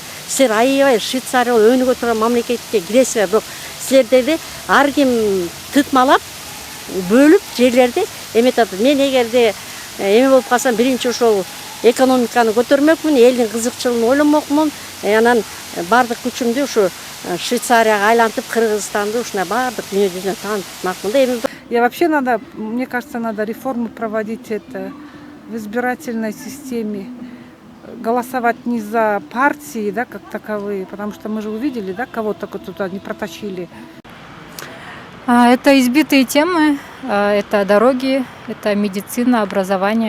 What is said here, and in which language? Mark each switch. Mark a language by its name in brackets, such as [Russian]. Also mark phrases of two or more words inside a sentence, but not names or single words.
[Kyrgyz] Силер аябай Швейцария өнүгө турган мамлекетке киресиңер, бирок силерде ар ким тытмалап, бөлүп жерлерди эметат. Мен эгерде эме болуп калсам, биринчи ошол экономиканы көтөрмөкмүн, элдин кызыкчылыгын ойломокмун. Анан бардык күчүмдү ушу Швейцарияга айлантып, Кыргызстанды ушундай бардык дүйнө жүзүнө таанытмакмын да. [Russian] И вообще надо, мне кажется, надо реформу проводить это в избирательной системе. Голосовать не за партии, да, как таковые, потому что мы же увидели, да, кого только туда не протащили. Это избитые темы, это дороги, это медицина, образование.